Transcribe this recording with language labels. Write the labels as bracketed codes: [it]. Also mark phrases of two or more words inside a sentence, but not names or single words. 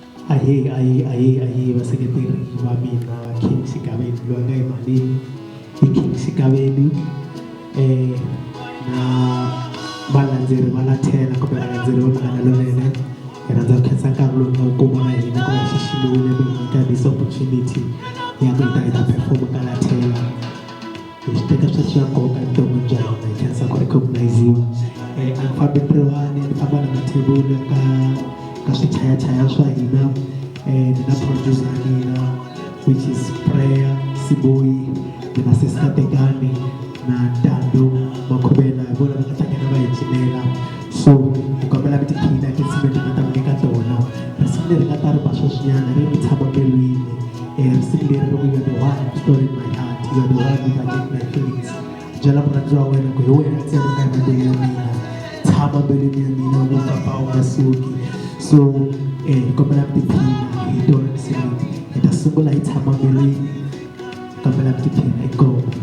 [ts] Ahee vaseketeri va mina King Sigabeni loyi nga emalini i King Sigabeni na valandzeri va Lathela kumbe valandzeri va Munghana Lonene hi rhandza ku khensa nkarhi lowu nga wu kuma na hina ku va xiximiwile mi hi nyika [en] this opportunity [ts] ya ku hi ta perform ka Lathela hi swi teka swi swa nkoka evuton'wini bya hina hi khensa ku recognize-iwa a ni fambi ntirhwani ni famba na mathebula ka swichayachaya swa hina ni na producer ya mina [en] which is [ts] Prayer Siboyi ni na Sister Tekani na Ntando Makhubela hi vona va nga ta nghena va hi cinela so hi kombela mi tiphina hi tinsimu leti nga ta mi nyika tona risimu leri nga ta ri ba sweswinyana ri mi tshama mbilwini risimu leri ri ku [en] you are the one story in my heart you are the one who can my feelings [ts] byela murhandziwa wa wena ku hi wena ntsena u nga embilwini ya mina tshama mbilwini ya mina wu papa u nga suki so hi kombela mi tiphina hi tona risimu leti hi ta sungula hi tshama mbilwini kombela mi tiphina hi ngoma